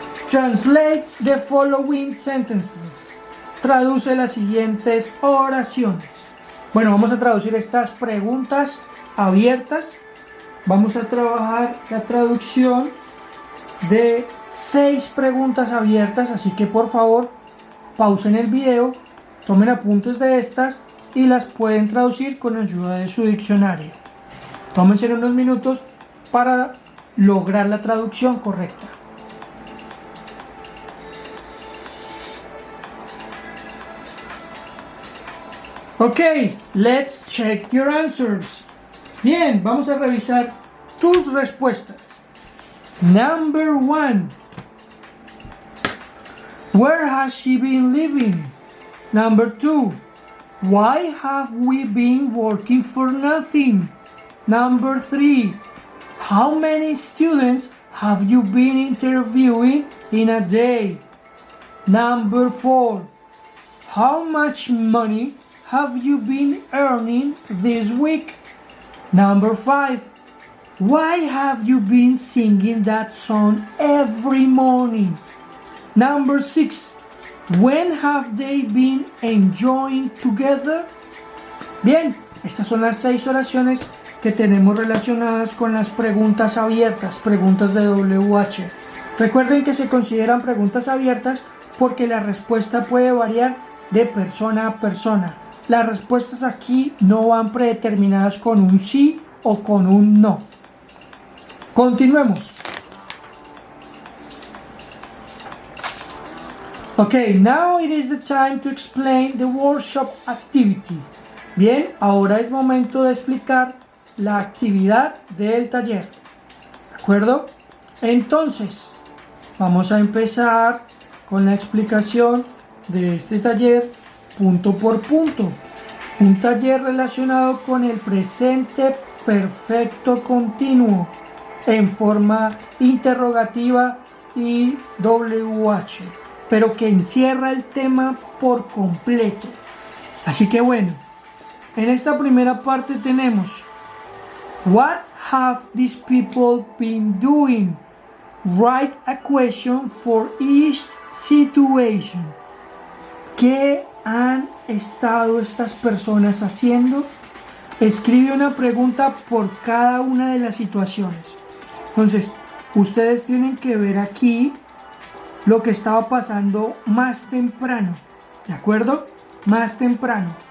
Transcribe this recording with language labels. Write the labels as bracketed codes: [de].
[en] Translate the following sentences. [es] Traduce las siguientes oraciones. Bueno, vamos a traducir estas preguntas abiertas. Vamos a trabajar la traducción de 6 preguntas abiertas, así que por favor pausen el video, tomen apuntes de estas y las pueden traducir con ayuda de su diccionario. Tómense unos minutos para lograr la traducción correcta. [en] Ok, let's check your answers. [es] Bien, vamos a revisar tus respuestas. [en] Number 1. Where has she been living? Number 2. Why have we been working for nothing? Number 3. How many students have you been interviewing in a day? Number 4. How much money have you been earning this week? Number 5. Why have you been singing that song every morning? Number 6. When have they been enjoying together? [es] Bien, estas son las 6 oraciones que tenemos relacionadas con las preguntas abiertas, preguntas de WH. Recuerden que se consideran preguntas abiertas porque la respuesta puede variar de persona a persona. Las respuestas aquí no van predeterminadas con un sí o con un no. Continuemos. [en] Okay, now it is the time to explain the workshop activity. [es] Bien, ahora es momento de explicar la actividad del taller. ¿De acuerdo? Entonces, vamos a empezar con la explicación de este taller punto por punto. Un taller relacionado con el presente perfecto continuo en forma interrogativa y WH, pero que encierra el tema por completo. Así que bueno, en esta primera parte tenemos [en] What have these people been doing? Write a question for each situation. [es] ¿Qué han estado estas personas haciendo? Escribe una pregunta por cada una de las situaciones. Entonces, ustedes tienen que ver aquí lo que estaba pasando más temprano, ¿de acuerdo? Más temprano.